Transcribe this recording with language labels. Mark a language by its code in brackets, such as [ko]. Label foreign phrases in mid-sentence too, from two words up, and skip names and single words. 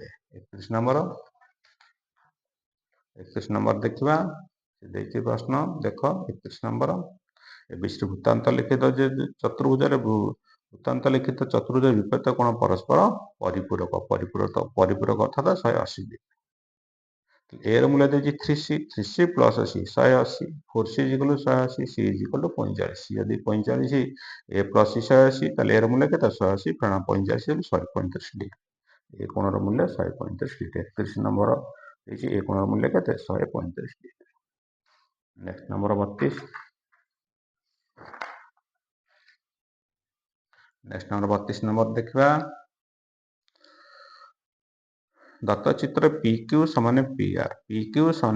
[or] 31 ନମ୍ବର ଦେଖିବା ଦେଇଛି ପ୍ରଶ୍ନ ଦେଖ 31 ନମ୍ବର ABCD ବୃତ୍ତାନ୍ତ ଲିଖିତ ଯେ ଚତୁର୍ଭୁଜରେ ବୃତ୍ତାନ୍ତ ଲିଖିତ ଚତୁର୍ଭୁଜର ବିପରୀତ କୋଣ ପରସ୍ପର ପରିପୂରକ ପରିପୂରକ ଅର୍ଥାତ 180 ଡିଗ୍ରୀ। A ର ମୂଲ୍ୟ ଦେଇଛି 3C ପ୍ଲସ C 180 4C [en] is equal to [or] 180 C [en] is equal to [or] 45 ଯଦି 45 A ପ୍ଲସ C 180 ତାହେଲେ A ର ମୂଲ୍ୟ କେତେ 180 ପ୍ରାଣ 45 ହେଲେ 135 ଡିଗ୍ରୀ। ଏ କୋଣର ମୂଲ୍ୟ 135 ଡିଗ୍ରୀ। 31 ନମ୍ବର ଦେଇଛି ଏ କୋଣର ମୂଲ୍ୟ କେତେ 135 ଡିଗ୍ରୀ। [en] next number [or] 32 [en] next number [or] 32 ନମ୍ବର ଦେଖିବା ଦତ୍ତ ଚିତ୍ର PQ ସମାନ PR PQ ସମାନ